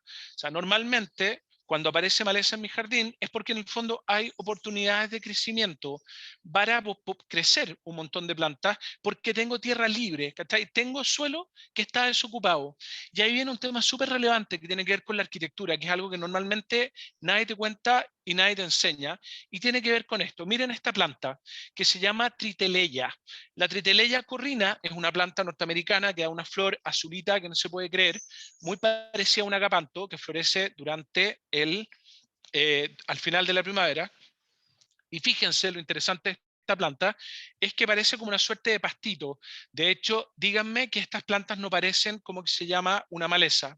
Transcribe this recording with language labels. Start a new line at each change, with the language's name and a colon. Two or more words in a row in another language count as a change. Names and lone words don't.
Spanish: O sea, normalmente cuando aparece maleza en mi jardín es porque en el fondo hay oportunidades de crecimiento para crecer un montón de plantas porque tengo tierra libre, ¿cachai? Tengo suelo que está desocupado. Y ahí viene un tema súper relevante que tiene que ver con la arquitectura, que es algo que normalmente nadie te cuenta y nadie te enseña, y tiene que ver con esto. Miren esta planta que se llama triteleya. La triteleya corrina es una planta norteamericana que da una flor azulita que no se puede creer, muy parecida a un agapanto que florece durante al final de la primavera. Y fíjense lo interesante de esta planta es que parece como una suerte de pastito. De hecho, díganme que estas plantas no parecen como que se llama una maleza.